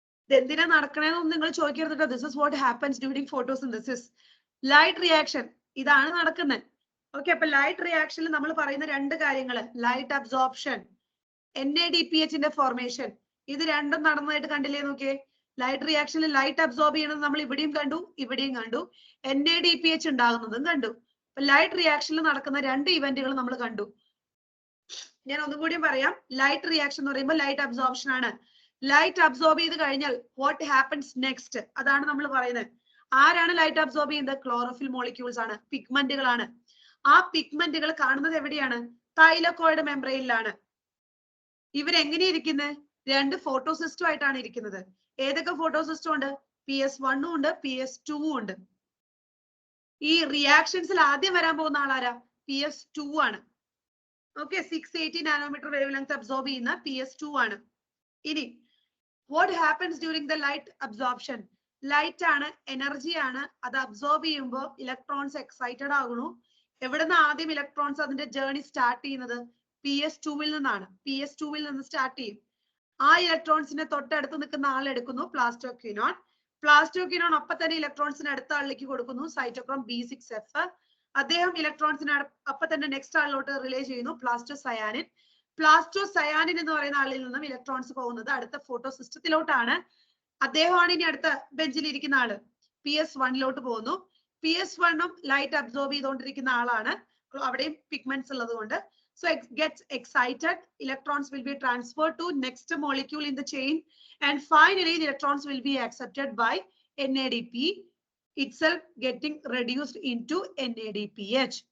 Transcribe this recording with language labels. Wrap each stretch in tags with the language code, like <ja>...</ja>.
<ml>ഇതെന്തിനാ നടക്കണേന്നൊന്നും നിങ്ങൾ ചോദിക്കരുത്.</ml> <en>This is what happens during photosynthesis.</en> <ml>Light reaction ഇതാണ് നടക്കുന്നത്. ഓക്കെ, അപ്പൊ ലൈറ്റ് റിയാക്ഷനിൽ നമ്മൾ പറയുന്ന 2 കാര്യങ്ങൾ, ലൈറ്റ് അബ്സോർപ്ഷൻ, NADPHന്റെ ഫോർമേഷൻ, ഇത് രണ്ടും നടന്നതായിട്ട് കണ്ടില്ലേ നോക്കിയേ. ലൈറ്റ് റിയാക്ഷനിൽ ലൈറ്റ് അബ്സോർബ് ചെയ്യുന്നത് നമ്മൾ ഇവിടെയും കണ്ടു, ഇവിടെയും കണ്ടു. NADPH ഉണ്ടാകുന്നതും കണ്ടു. അപ്പൊ ലൈറ്റ് റിയാക്ഷനിൽ നടക്കുന്ന 2 ഇവന്റുകൾ നമ്മൾ കണ്ടു. ഞാൻ ഒന്നും കൂടിയും പറയാം. ലൈറ്റ് റിയാക്ഷൻ എന്ന് പറയുമ്പോൾ ലൈറ്റ് അബ്സോർപ്ഷൻ ആണ്. ലൈറ്റ് അബ്സോർബ് ചെയ്ത് കഴിഞ്ഞാൽ</ml> <en>what happens next,</en> <ml>അതാണ് നമ്മൾ പറയുന്നത്. ആരാണ് ലൈറ്റ് അബ്സോർബ് ചെയ്യുന്നത്? ക്ലോറോഫിൽ മോളിക്യൂൾസ് ആണ്, പിഗ്മെന്റുകളാണ്. ആ പിഗ്മെന്റുകൾ കാണുന്നത് എവിടെയാണ്? തൈലക്കോയിഡ് മെംബ്രെയിനിലാണ്. ഇവരെങ്ങനെ ഇരിക്കുന്നത്? രണ്ട് ഫോട്ടോസിസ്റ്റം ആയിട്ടാണ് ഇരിക്കുന്നത്. ഏതൊക്കെ ഫോട്ടോസിസ്റ്റം ഉണ്ട്? PS1 ഉണ്ട്, PS2 ഉണ്ട്. ഈ റിയാക്ഷൻസിൽ ആദ്യം വരാൻ പോകുന്ന ആളാരാ? PS2 ആണ്. Okay, 680 nanometre wave length absorb ചെയ്യുന്ന PS2 ആണ്. ഇനി</ml> <en>what happens during the light absorption?</en> <ml>Light ആണ്, എനർജി ആണ്. അത് അബ്സോർബ് ചെയ്യുമ്പോൾ ഇലക്ട്രോൺസ് എക്സൈറ്റഡ് ആകുന്നു. എവിടുന്ന് ആദ്യം ഇലക്ട്രോൺസ് അതിന്റെ ജേർണി സ്റ്റാർട്ട് ചെയ്യുന്നത്? PS2 നിന്നാണ്. PS2 നിന്ന് സ്റ്റാർട്ട് ചെയ്യും. ആ ഇലക്ട്രോൺസിനെ തൊട്ടടുത്ത് നിൽക്കുന്ന ആൾ എടുക്കുന്നു പ്ലാസ്റ്റോക്വിനോൺ. പ്ലാസ്റ്റോക്വിനോൺ അപ്പൊ തന്നെ ഇലക്ട്രോൺസിന് അടുത്ത ആളിലേക്ക് കൊടുക്കുന്നു, സൈറ്റോക്രോം B6F. അദ്ദേഹം ഇലക്ട്രോൺസിനെ അപ്പൊ തന്നെ നെക്സ്റ്റ് ആളിലോട്ട് റിലേ ചെയ്യുന്നു, പ്ലാസ്റ്റോസയാനിൻ. പ്ലാസ്റ്റോസയാനിൻ എന്ന് പറയുന്ന ആളിൽ നിന്നും ഇലക്ട്രോൺസ് പോകുന്നത് അടുത്ത ഫോട്ടോ സിസ്റ്റത്തിലോട്ടാണ്. അദ്ദേഹമാണ് ഇനി അടുത്ത ബെഞ്ചിൽ ഇരിക്കുന്ന ആള്. PS1 പോകുന്നു. PS1 ലൈറ്റ് അബ്സോർബ് ചെയ്തുകൊണ്ടിരിക്കുന്ന ആളാണ്. അവിടെയും പിഗ്മെന്റ്സ് ഉള്ളത് കൊണ്ട്.</ml> <en>So it gets excited, electrons will be transferred to next molecule in the chain, and finally the electrons will be accepted by NADP itself, getting reduced into NADPH.</en>